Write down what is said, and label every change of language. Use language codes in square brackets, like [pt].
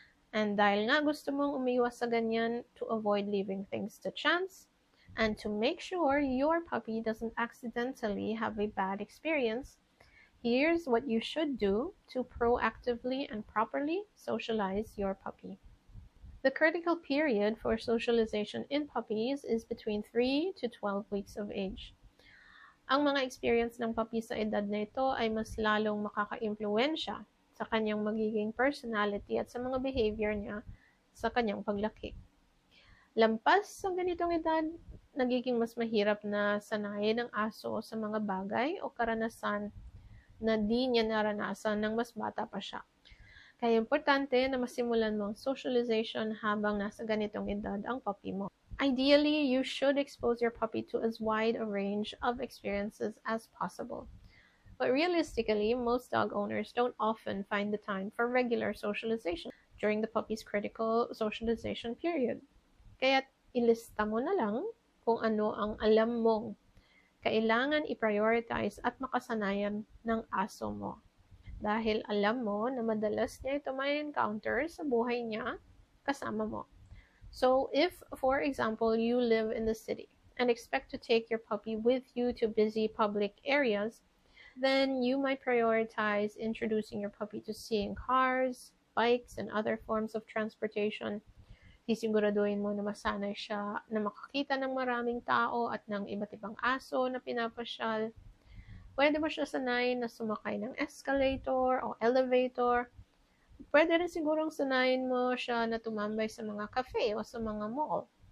[tl] And dahil nga gusto mong umiwas sa ganyan [en] to avoid leaving things to chance and to make sure your puppy doesn't accidentally have a bad experience, here's what you should do to proactively and properly socialize your puppy. The critical period for socialization in puppies is between 3 to 12 weeks of age. [tl] Ang mga experience ng puppy sa edad na ito ay mas lalong makaka-impluwensya sa kanyang magiging personality at sa mga behavior niya sa kanyang paglaki. Lampas sa ganitong edad, nagiging mas mahirap na sanayin ng aso sa mga bagay o karanasan na di niya naranasan nang mas bata pa siya. Kaya importante na masimulan mo ang socialization habang nasa ganitong edad ang puppy mo. [en] Ideally, you should expose your puppy to as wide a range of experiences as possible. But realistically, most dog owners don't often find the time for regular socialization during the puppy's critical socialization period. [tl] Kaya ilista mo na lang kung ano ang alam mong kailangan i-prioritize at makasanayan ng aso mo. Dahil alam mo na madalas niya ito may encounter sa buhay niya kasama mo. [en] So if, for example, you live in the city and expect to take your puppy with you to busy public areas, then you might prioritize introducing your puppy to seeing cars, bikes, and other forms of transportation. [tl] Sisiguraduhin mo na masanay siya na makakita ng maraming tao at ng iba't ibang aso na pinapasyal. Pwede mo siya sanayin na sumakay ng escalator o elevator. Pwede rin sigurong sanayin mo siya na tumambay sa mga cafe o sa mga mall.